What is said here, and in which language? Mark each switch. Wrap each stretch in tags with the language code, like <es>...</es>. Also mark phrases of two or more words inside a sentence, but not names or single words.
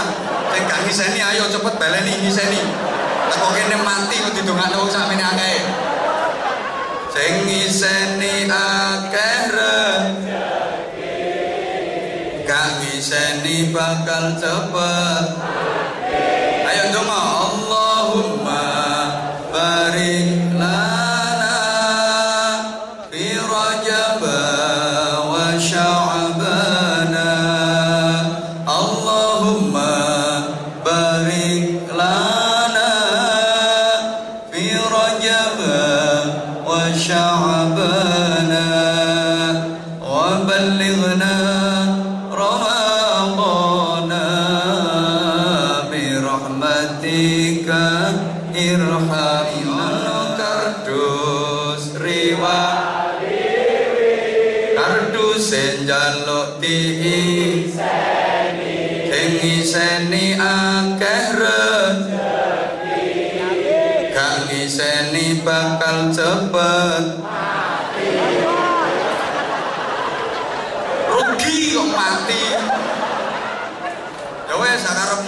<jv>Sing gak ngiseni ayo cepet baleni ngiseni. Kok kene mati kok didongakno wong sakmene akeh. Sing ngiseni akeh rezeki, gak ngiseni bakal cepet. Ayo donga</jv> <ar>اللهم بارك بارك لنا في رجب وشعبان اللهم بارك لنا في رجب وشعبان وبلغنا رمضان برحمتك ارحمنا</ar> <jv>kardus riwayat kardus njaluk diiseni sing ngiseni akeh rezeki gak ngiseni bakal cepet mati rugi kok mati ya wes sakarepmu</jv>